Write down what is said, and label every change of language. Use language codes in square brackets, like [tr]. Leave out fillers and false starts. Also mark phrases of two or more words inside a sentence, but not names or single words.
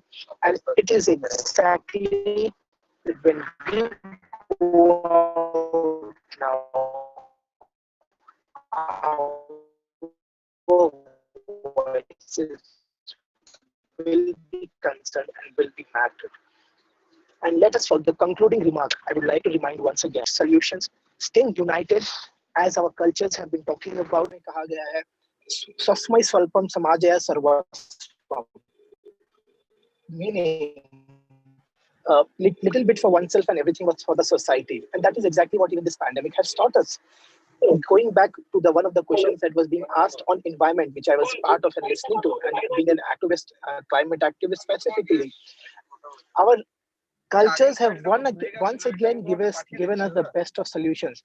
[en] And it is exactly when we go out now, our voices will be concerned and will be mattered. And let us, for the concluding remark, I would like to remind once again solutions, staying united as our cultures have been talking about. [hi] कहा गया है, [sa] स्वस्मै स्वल्पम समाजया सर्वस्वम, [en] meaning little bit for oneself and everything was for the society. And that is exactly what even this pandemic has taught us. Going back to the one of the questions that was being asked on environment, which I was part of and listening to, and being an activist, climate activist specifically, our cultures have once again given us the best of solutions.